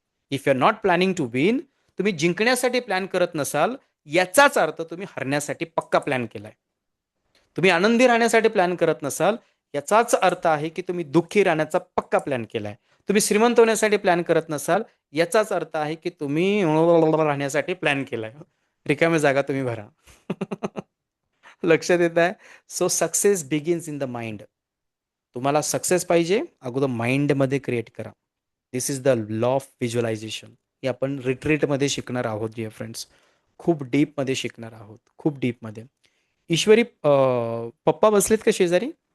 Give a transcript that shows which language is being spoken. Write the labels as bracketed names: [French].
[English] if you are not planning to win, [Marathi] तुम्ही जिंकण्यासाठी plan करत नसाल, याचाच अर्थ तुम्ही हरण्यासाठी पक्का प्लॅन केलाय. तुम्ही आनंदी राहण्यासाठी प्लॅन करत नसाल, याचाच अर्थ आहे की तुम्ही दुःखी राहण्याचा पक्का प्लॅन केलाय. तुम्ही श्रीमंत होण्यासाठी प्लॅन करत नसाल, याचाच अर्थ आहे की तुम्ही राहण्यासाठी प्लॅन केलाय. रिकाम्या जागा तुम्ही भरा. लक्षात येत आहे? [English] So success begins in the mind. [Marathi] तुम्हाला सक्सेस पाहिजे, अगोदर माइंडमध्ये क्रिएट करा. [English] This is the law of visualisation. [Marathi] हे आपण रिट्रीटमध्ये शिकणार आहोत डिअर फ्रेंड्स. खूप डीपमध्ये शिकणार आहोत. खूप डीपमध्ये. ईश्वरी पप्पा बसलेत का शेजारी?